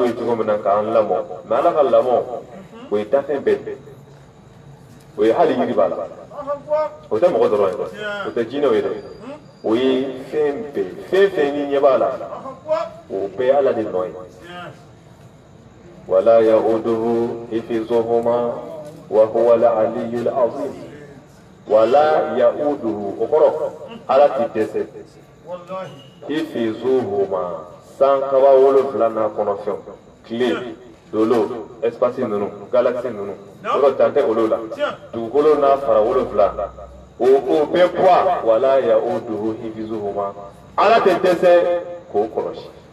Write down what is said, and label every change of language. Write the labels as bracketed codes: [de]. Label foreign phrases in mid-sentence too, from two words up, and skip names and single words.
[bm] ye cogo min na k'an lamɔ mais ala ka lamɔ o ye dafɛn bɛɛ de o ye hali yiri b'a la o tɛ mɔgɔ dɔrɔn ye dɛ o tɛ jinɛw ye dɛ o ye fɛn bɛɛ fɛn fɛn n'i ɲɛ b'a la o bɛɛ ye ala de nɔ ye [ar] ولا يئوده حفظهما وهو العلي العظيم ولا يئوده [bm] o kɔrɔ ala ti dɛsɛ hifzuhuma san kaba 7 n'a kɔnɔ fɛnw tile dolo espace ninnu galaxie ninnu yɔrɔ dan tɛ olu la dugukolo n'a fara 7 o bɛɛ poids [ar] ولا يئوده حفظهما [bm] ala tɛ dɛsɛ k'o kɔlɔsi